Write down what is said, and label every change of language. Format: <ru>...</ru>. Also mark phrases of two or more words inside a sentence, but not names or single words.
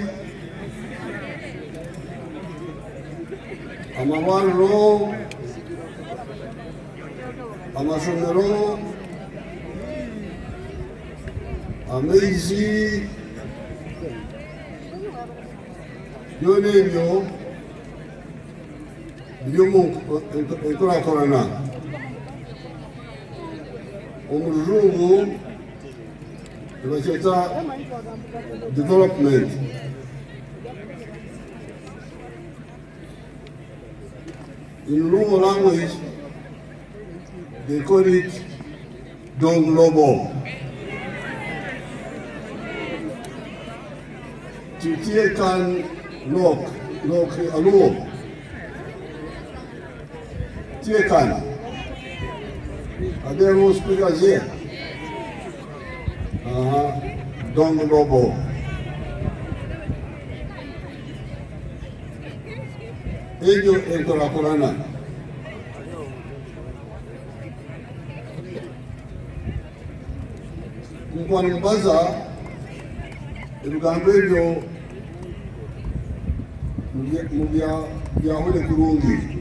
<nyn>amabariro amasomero amaizi byona ebyo biri omu enkurakurana omu rujungu nibakyeta development.</nyn> <en>In Luo language, they call it</en> <luo>Dong Lobo. Titie kan lok aluo. Tie kan.</luo> <en>Are there more speakers here?</en> <luo>Dong Lobo.</luo> <nyn>Ejo enkurakurana nkwani mbaza ebigambo ebyo byahule kurungi</nyn>